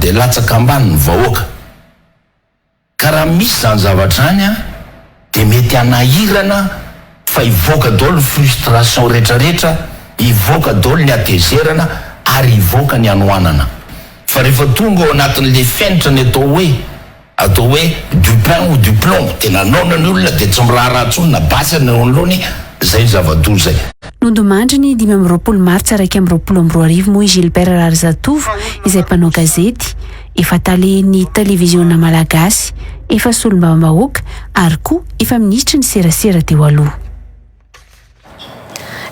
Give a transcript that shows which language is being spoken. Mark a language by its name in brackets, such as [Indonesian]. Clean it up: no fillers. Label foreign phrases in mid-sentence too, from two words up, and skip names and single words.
[Malagasy] dia latsaka ambany ny vahoaka ka raha misy zany zavatra any dia mety anahirana fa ivoaka daholo ny frustration rehetrarehetra ivoaka daholo ny atezerana ary ivoaka ny anohanana fa rehefa tonga ao anatin'le fenitra ny atao hoe [French] du pain ou du plomb [Malagasy] tena naona ny olona dia tsy miraharahantsony na basy ny anoloany zay zava-doza zay. Nondimandry ny 20 Martsa 2024 moa i Gilbert Rahajatovo izay mpanao gazety efa taleny televiziona malagasy efa solombavam-bahoaka ary koa efa ministry ny serasera teo aloha.